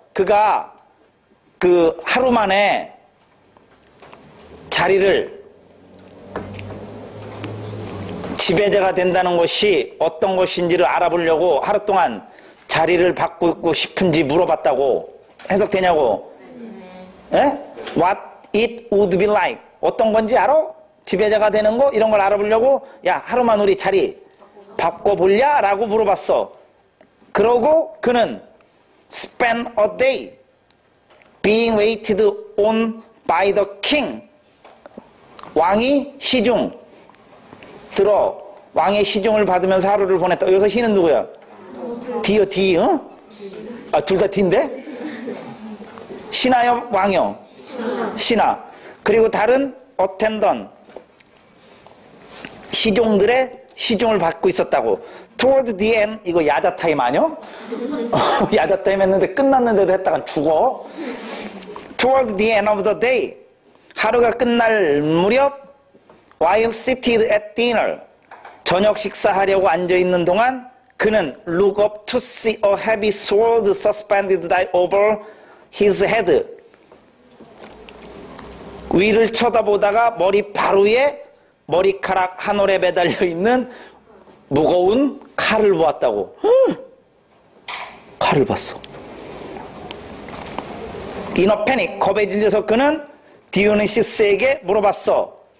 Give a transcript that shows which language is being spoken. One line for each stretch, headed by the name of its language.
Korean: 그가 그 하루 만에 자리를 지배자가 된다는 것이 어떤 것인지를 알아보려고 하루 동안 자리를 바꾸고 싶은지 물어봤다고. 해석되냐고? 예?
English: What it would be like.
Korean: 어떤 건지 알아? 지배자가 되는 거? 이런 걸 알아보려고 야, 하루만 우리 자리 바꿔볼냐? 라고 물어봤어. 그러고 그는
English: spend a day being waited on by the king.
Korean: 왕이 시중 들어 왕의 시중을 받으면서 하루를 보냈다. 여기서 희는 누구야? D요, D. 둘 다 D인데? 신하요, 왕요? 신하. 그리고 다른 어텐던 시종들의 시중을 받고 있었다고.
English: Toward the end.
Korean: 이거 야자타임 아니요? 야자타임 했는데 끝났는데도 했다간 죽어.
English: Toward the end of the day.
Korean: 하루가 끝날 무렵
English: while seated at dinner.
Korean: 저녁 식사하려고 앉아있는 동안 그는
English: look up to see a heavy sword suspended over his head.
Korean: 위를 쳐다보다가 머리 바로 위에 머리카락 한 올에 매달려 있는 무거운 칼을 보았다고. 칼을 봤어.
English: In a panic,
Korean: 겁에 질려서 그는 디오니시스에게 물어봤어.